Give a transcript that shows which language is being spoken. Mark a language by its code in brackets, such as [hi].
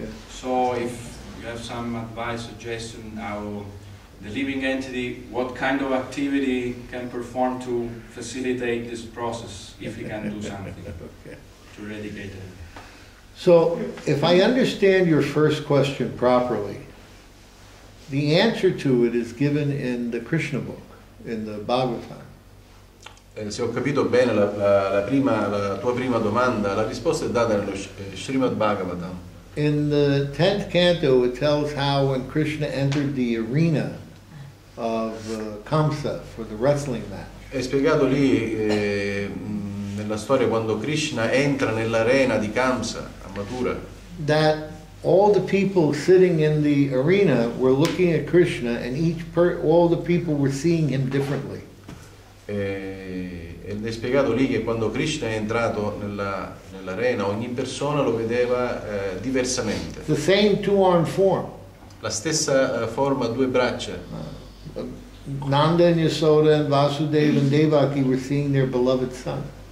[en] So if you have some advice, suggestion, how the living entity, what kind of activity can perform to facilitate this process, if he can do something to eradicate it. So, if I understand your first question properly, the answer to it is given in the Krishna book, in the Bhagavatam. [it] Se ho capito bene la tua prima domanda, la risposta è data nello Sripad Bhagavatam. [en] In the 10th canto, it tells how when Krishna entered the arena of Kamsa for the wrestling match. [it] È spiegato lì nella storia quando Krishna entra nell'arena di Kamsa a Mathura. [en] That all the people sitting in the arena were looking at Krishna, and all the people were seeing him differently. [it] Ed è spiegato lì che quando Krishna è entrato nell'arena ogni persona lo vedeva diversamente. [en] The same two-armed form. [it] La stessa forma a due braccia. [en] Nanda and Yasoda and Vasudeva and Devaki were seeing their beloved son.